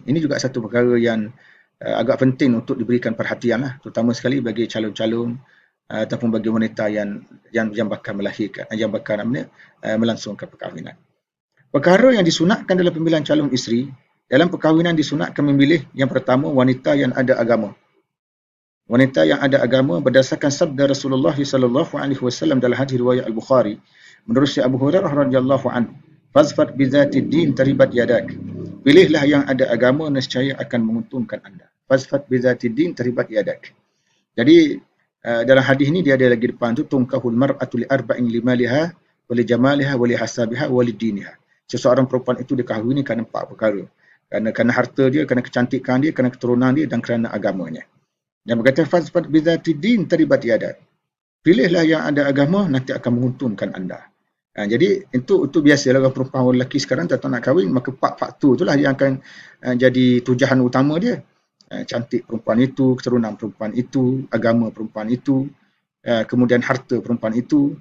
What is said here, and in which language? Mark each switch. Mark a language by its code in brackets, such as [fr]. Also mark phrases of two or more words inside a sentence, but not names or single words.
[ms] Ini juga satu perkara yang agak penting untuk diberikan perhatian lah, terutama sekali bagi calon-calon ataupun bagi wanita yang bakal melahirkan, yang bakal melangsungkan perkahwinan. Perkara yang disunatkan dalam pemilihan calon isteri, dalam perkahwinan disunatkan memilih yang pertama wanita yang ada agama. Wanita yang ada agama berdasarkan sabda Rasulullah SAW dalam hadis riwayat Al-Bukhari. Menurut Abu Hurairah [ar] رضي الله عنه, "فاظفر بذات الدين تربت يداك." [ms] Pilihlah yang ada agama nescaya akan menguntungkan anda. [ar] فاظفر بذات الدين تربت يداك. [ms] Jadi dalam hadis ni dia ada lagi depan tu, [ar] تنكح المرأة لأربع لمالها و لجمالها و لحسبها و لدينها. [ms] Seseorang perempuan itu dikahwini kerana 4 perkara. Kerana harta dia, kerana kecantikan dia, kerana keturunan dia dan kerana agamanya. Dan berkata [ar] فاظفر بذات الدين تربت يداك. [ms] Pilihlah yang ada agama, nanti akan menguntungkan anda. Jadi itu biasalah orang perempuan orang lelaki sekarang tak nak kahwin, maka 4 faktor itulah yang akan jadi tujuan utama dia. Cantik perempuan itu, keturunan perempuan itu, agama perempuan itu, kemudian harta perempuan itu.